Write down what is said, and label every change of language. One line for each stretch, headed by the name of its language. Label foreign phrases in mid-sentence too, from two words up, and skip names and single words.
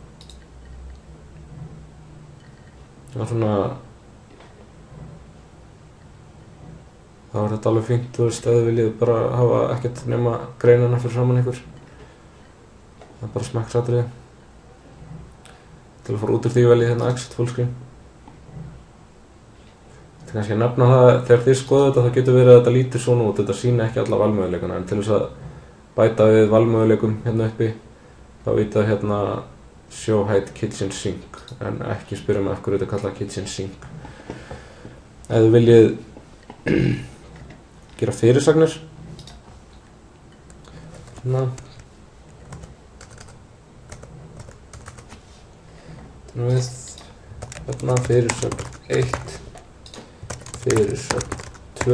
Icelandic: Það svona þá þetta alveg fínt, þú veist, ef þið viljið bara hafa ekkert nema greinina fyrir framan ykkur. Það bara smekksatriði. Til að fara út úr því veljið hérna
English: exit full screen.
Icelandic: Þetta kannski að nefna það, þegar þið skoða þetta þá getur verið að þetta lítur svona út, þetta sýna ekki alla valmöguleikana, en til þess að bæta við valmöguleikum hérna uppi, þá vitað hérna
English: show hide kitchen sink,
Icelandic: en ekki spyrja mig af hverju þetta kallað
English: kitchen sink.
Icelandic: Ef þið viljið gera fyrirsagnir, hérna fyrirsögn 1, fyrirsögn 2.